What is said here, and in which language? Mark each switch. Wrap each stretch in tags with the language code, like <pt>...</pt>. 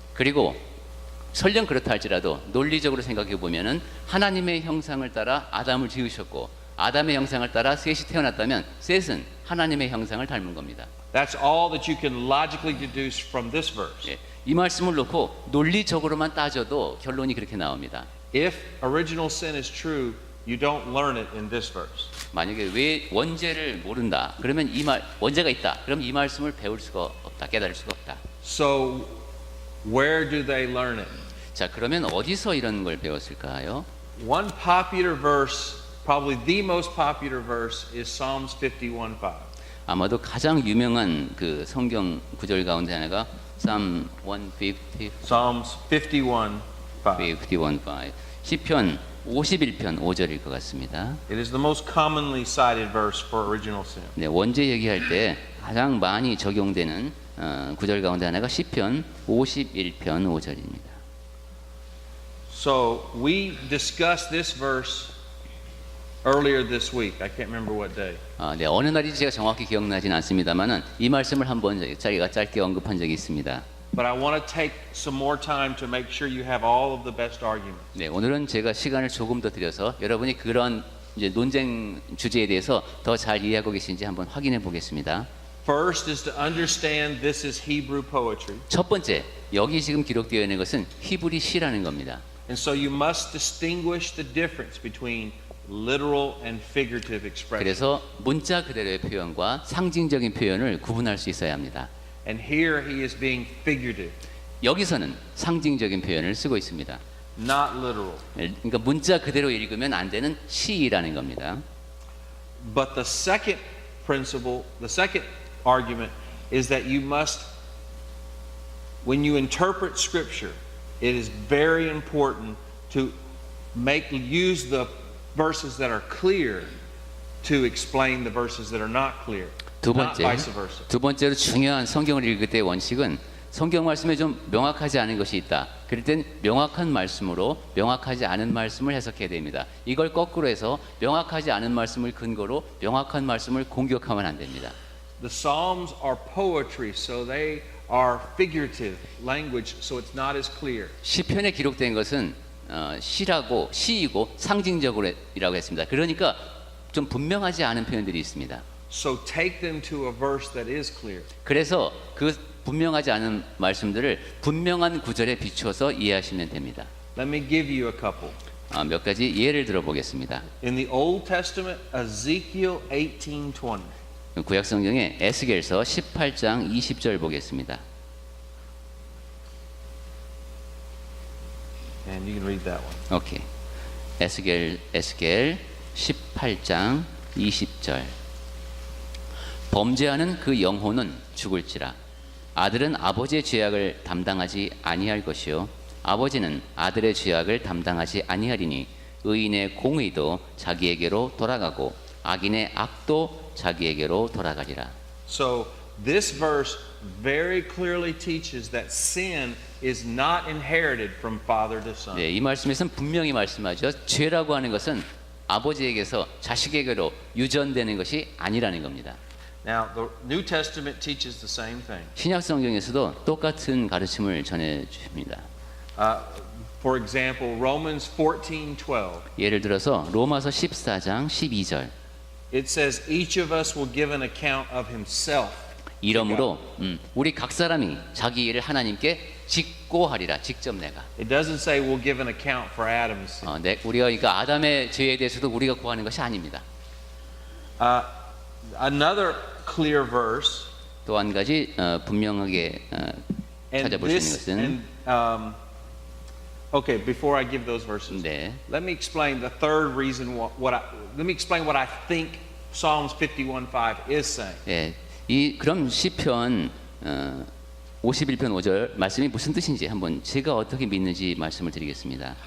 <ko>그리고 설령 그렇다 할지라도 논리적으로 생각해 보면은 하나님의 형상을 따라 아담을 지으셨고 아담의 형상을 따라 셋이 태어났다면 셋은 하나님의 형상을 닮은 겁니다.</ko> <en>That's all that you can logically deduce from this verse.</en> <ko>예, 이 말씀을 놓고 논리적으로만 따져도 결론이 그렇게 나옵니다.</ko> <en>If original sin is true, you don't learn it in this verse.</en> <ko>만약에 왜 원죄를 모른다 그러면 원죄가 있다 그럼 이 말씀을 배울 수가 없다 깨달을 수가 없다.</ko> <en>So where do they learn it?</en> <ko>자 그러면 어디서 이런 걸 배웠을까요?</ko> <en>One popular verse, probably the most popular verse, is Psalms 51:5.</en> <ko>아마도 가장 유명한 그 성경 구절 가운데 하나가 Psalm 150,</ko> <en>Psalms 51:5.</en> <ko>51:5 시편 51편 5절일 것 같습니다.</ko> <en>It is the most commonly cited verse for original sin.</en> <ko>네, 원죄 얘기할 때 가장 많이 적용되는 구절 가운데 하나가 시편 51편 5절입니다.</ko> <en>So we discussed this verse earlier this week. I can't remember what day.</en> <ko>네, 어느 날인지 제가 정확히 기억나진 않습니다만은 이 말씀을 한번 저희가 짧게 언급한 적이 있습니다.</ko> <en>but I want to take some more time to make sure you have all of the best arguments.</en> <ko>네, 오늘은 제가 시간을 조금 더 드려서 여러분이 그런 이제 논쟁 주제에 대해서 더 잘 이해하고 계신지 한번 확인해 보겠습니다.</ko> <en>First is to understand this is Hebrew poetry.</en> <ko>첫 번째, 여기 지금 기록되어 있는 것은 히브리 시라는 겁니다.</ko> <en>And so you must distinguish the difference between literal and figurative expression.</en> <ko>그래서 문자 그대로의 표현과 상징적인 표현을 구분할 수 있어야 합니다.</ko> <en>And here he is being figurative,</en> <ko>여기서는 상징적인 표현을 쓰고 있습니다.</ko> <en>not literal.</en> <ko>그러니까 문자 그대로 읽으면 안 되는 시라는 겁니다.</ko> <en>But the second principle, the second argument is that you must, when you interpret Scripture, it is very important to use the verses that are clear to explain the verses that are not clear.</en> <ko>두</ko> <en>Not</en> <ko>번째,</ko> <en>vice versa.</en> <ko>두 번째로 중요한 성경을 읽을 때의 원칙은 성경 말씀에 좀 명확하지 않은 것이 있다. 그럴 땐 명확한 말씀으로 명확하지 않은 말씀을 해석해야 됩니다. 이걸 거꾸로 해서 명확하지 않은 말씀을 근거로 명확한 말씀을 공격하면 안 됩니다.</ko> <en>The Psalms are poetry, so they are figurative language, so it's not as clear.</en> <ko>시편에 기록된 것은 시라고 시이고 상징적으로라고 했습니다. 그러니까 좀 분명하지 않은 표현들이 있습니다.</ko> <en>So take them to a verse that is clear.</en> <ko>그래서 그 분명하지 않은 말씀들을 분명한 구절에 비추어서 이해하시면 됩니다.</ko> <en>Let me give you a couple.</en> <ko>몇 가지 예를 들어보겠습니다.</ko> <en>In the Old Testament, Ezekiel 18:20.</en> <ko>구약 성경의 에스겔서 18장 20절 보겠습니다.</ko> <en>And you can read that one.</en> <ko>오케이. 에스겔 18장 20절. 범죄하는 그 영혼은 죽을지라. 아들은 아버지의 죄악을 담당하지 아니할 것이요 아버지는 아들의 죄악을 담당하지 아니하리니 의인의 공의도 자기에게로 돌아가고 악인의 악도 자기에게로 돌아가리라.</ko> <en>So this verse very clearly teaches that sin is not inherited from father to son.</en> <ko>네, 이 말씀에서는 분명히 말씀하죠. 죄라고 하는 것은 아버지에게서 자식에게로 유전되는 것이 아니라는 겁니다.</ko> <en>Now, the New Testament teaches the same thing.</en> <ko>신약 성경에서도 똑같은 가르침을 전해 주십니다.</ko> <en>For example, Romans 14:12.</en> <ko>예를 들어서 로마서 14장 12절.</ko> <en>It says each of us will give an account of himself.</en> <ko>이러므로 우리 각 사람이 자기 일을 하나님께 직고하리라. 직접 내가.</ko> <en>It doesn't say we'll give an account for Adam's sin.</en> <ko>우리가 그러니까 아담의 죄에 대해서도 우리가 고하는 것이 아닙니다.</ko> <en>Another clear verse.</en> <ko>또 한 가지 분명하게</ko> <en>And</en> <ko>찾아볼 수 있는</ko> <en>this,</en> <ko>것은</ko> <en>okay, before I give those verses,</en> <ko>네.</ko> <en>let me explain the third reason let me explain what I think Psalms 51:5 is saying.</en> <ko>예, 그럼 시편 51편 5절 말씀이 무슨 뜻인지 한번 제가 어떻게 믿는지 말씀을 드리겠습니다.</ko>